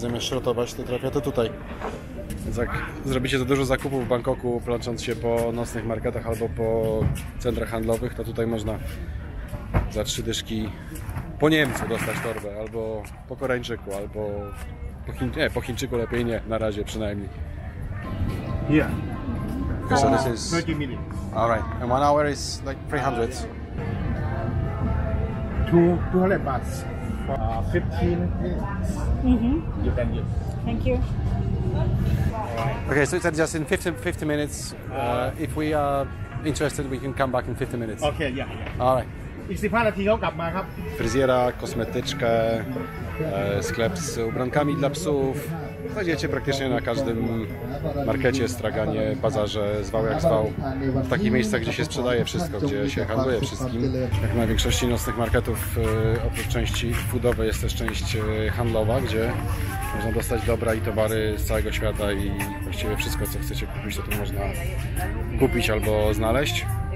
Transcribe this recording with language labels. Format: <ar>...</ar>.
<pl>Zamiast szrotować, to trafia to tutaj. Więc jak zrobicie za dużo zakupów w Bangkoku, plącząc się po nocnych marketach albo po centrach handlowych, to tutaj można za 3 dyszki po Niemcu dostać torbę, albo po Koreańczyku, albo po Chińczyku lepiej nie, na razie przynajmniej.</pl> <en>Yeah. So this is 30 minutes. alright, and 1 hour is like 300. 200 baht. 15 minutes. You can use. Thank you. Okay, so it's just in 50 minutes. If we are interested, we can come back in 50 minutes. Okay, yeah. Alright.</en> <th>อีก15 นาทีเขากลับมาครับ</th> <pl>Fryzjera, kosmetyczkę, sklep z ubrankami dla psów. Znajdziecie praktycznie na każdym markecie, straganie, bazarze, zwał jak zwał. W takich miejscach, gdzie się sprzedaje wszystko, gdzie się handluje wszystkim. Jak na większości nocnych marketów, oprócz części foodowej jest też część handlowa, gdzie można dostać dobra i towary z całego świata i właściwie wszystko, co chcecie kupić, to tu można kupić albo znaleźć.</pl>